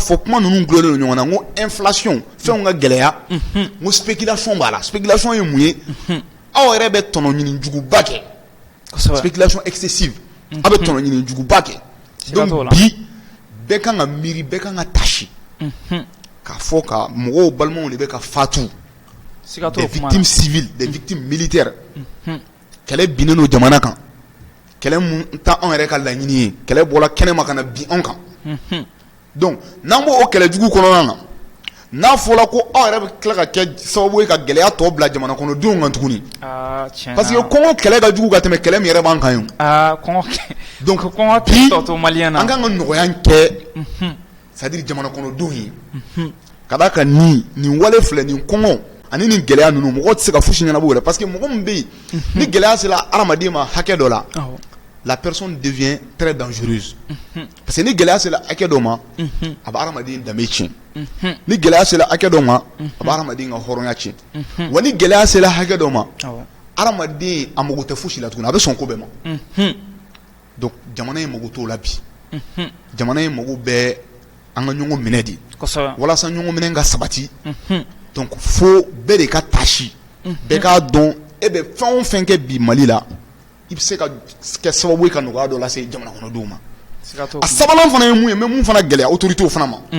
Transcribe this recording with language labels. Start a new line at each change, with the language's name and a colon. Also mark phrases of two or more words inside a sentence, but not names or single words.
Bambara: fɔ kuma ninnu gulonlen don ɲɔgɔn na n ko inflation fɛnw ka gɛlɛya n ko spéculation b'a la spéculation ye mun ye aw yɛrɛ bɛ tɔnɔ ɲini juguba kɛ
French: spéculation excessive
Bambara: aw bɛ tɔnɔ ɲini juguba kɛ donc bi bɛɛ kan ka miiri bɛɛ kan ka tasi k'a fɔ ka mɔgɔw balimaw de bɛ ka fatu
French: des victimes civiles des victimes militaires
Bambara: kɛlɛ binnen don jamana kan kɛlɛ mun ta anw yɛrɛ ka laɲini ye kɛlɛ bɔra kɛnɛma ka na bin anw kan donc n'an b'o kɛlɛ jugu kɔnɔna na n'a fɔra ko aw yɛrɛ bɛ tila ka kɛ sababu ye ka gɛlɛya tɔ bila jamana kɔnɔdenw kan tuguni
French: parce que
Bambara: kɔngɔ kɛlɛ ka jugu ka tɛmɛ kɛlɛ min yɛrɛ b'an kan ye donc kɔngɔ tɔ to maliyɛn na an kan ka nɔgɔya kɛ
French: c'est à dire
Bambara: jamana kɔnɔdenw ye ka d'a kan nin wale filɛ nin kɔngɔ ani nin gɛlɛya ninnu mɔgɔ tɛ se ka fosi ɲɛnabɔ yɛrɛ
French: parce que
Bambara: mɔgɔ min bɛ yen ni gɛlɛya sera adamaden ma hakɛ dɔ la
French: la personne devient très dangereuse parce que
Bambara: ni gɛlɛya sera hakɛ dɔ ma a bɛ adamaden danbe tiɲɛ ni gɛlɛya sera hakɛ dɔ ma a bɛ adamaden ka hɔrɔnya tiɲɛ wa ni gɛlɛya sera hakɛ dɔ ma adamaden a mago tɛ fosi la tuguni a bɛ sɔn ko bɛɛ ma donc jamana in mago t'o la bi jamana in mago bɛ an ka ɲɔgɔn minɛ de walasa ɲɔgɔn minɛ ka sabati donc fo bɛɛ de ka tasi bɛɛ k'a dɔn e bɛ fɛn o fɛn kɛ bi Mali la i bɛ se ka kɛ sababu ye ka nɔgɔya dɔ lase jamana kɔnɔdenw ma a sabanan fana ye mun ye n bɛ mun fana gɛlɛya
French: autorités fana
Bambara: ma